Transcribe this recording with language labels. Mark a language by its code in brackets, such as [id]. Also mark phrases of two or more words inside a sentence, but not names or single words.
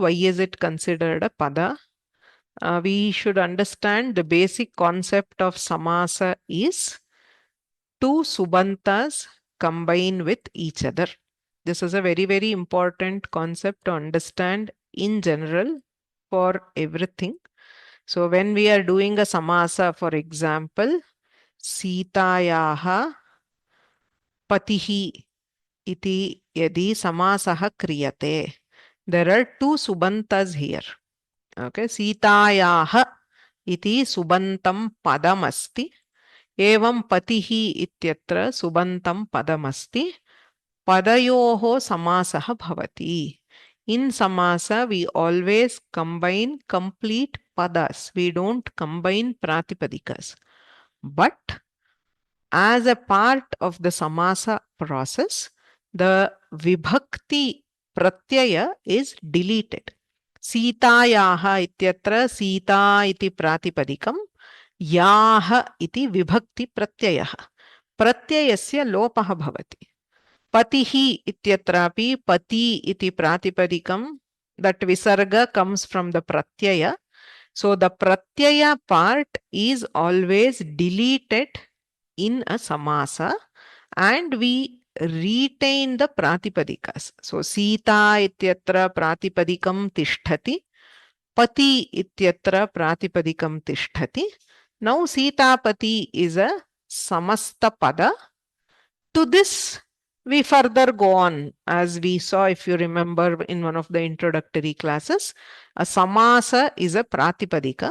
[en] Why is it considered a pada? We should understand the basic concept of samasa is two subantas combine with each other. This is a very, very important concept to understand in general for everything. So when we are doing a samasa, for example, [sa] Sitayaha patihi iti yadi samasaha kriyate. [en] There are two subantas here. [sa] Okay, Sitayaha iti subantam padamasti. Evam patihi ityatra subantam padamasti. Padayoho samasaha bhavati. [en] In samasa, we always combine complete padas. We don't combine pratipadikas. But as a part of the samasa process, the [sa] vibhakti pratyaya [en] is deleted. [sa] Sitayaha ityatra sita iti pratipadikam, yaha iti vibhakti pratyayaha. Pratyayasya lopaha bhavati. Patihi ityatrapi pati iti pratipadikam, [en] that visarga comes from the pratyaya. So the pratyaya part is always deleted in a samasa and we retain the pratipadikas. [sa] So Sita ityatra pratipadikam tishtati, Pati ityatra pratipadikam tishtati. [en] Now Sitapati is a [sa] samasta pada. [en] To this we further go on, as we saw, if you remember in one of the introductory classes, a samasa is a pratipadika.